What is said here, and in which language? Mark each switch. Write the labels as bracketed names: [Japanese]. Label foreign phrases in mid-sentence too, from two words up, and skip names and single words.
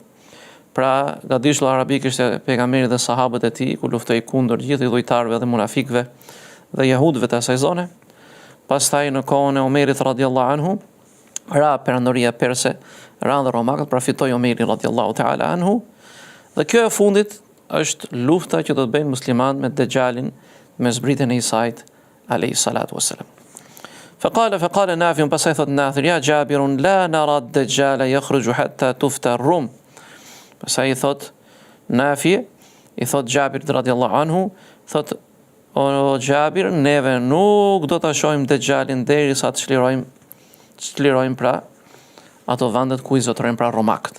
[Albanian] Pra Gadishulli Arabik ishte pejgamberi dhe sahabët e tij ku luftoi kundër gjithë idhujtarëve dhe munafikëve dhe jehudëve të asaj zone. Pastaj në kohën e Omerit [Arabic] رضي الله عنه, [Albanian] ra perandoria perse, ra dhe romakët, pra fitoi Omeri [Arabic] رضي الله تعالى عنه. [Albanian] Dhe kjo e fundit është lufta që do të bëjnë muslimanët me Dejjalin, me zbritjen e Isait [Arabic] عليه الصلاة والسلام. فقال نافع, [Albanian] pastaj thot [Arabic] Nafi, يا جابر لا نرى الدجال يخرج حتى تفتح الروم. [Albanian] Pastaj i thot Nafi, i thot Jabir [Arabic] رضي الله عنه, [Albanian] thot o Jabir, neve nuk do ta shohim Dejjalin derisa të shlirojmë pra ato vendet ku i zotërojnë pra romakët.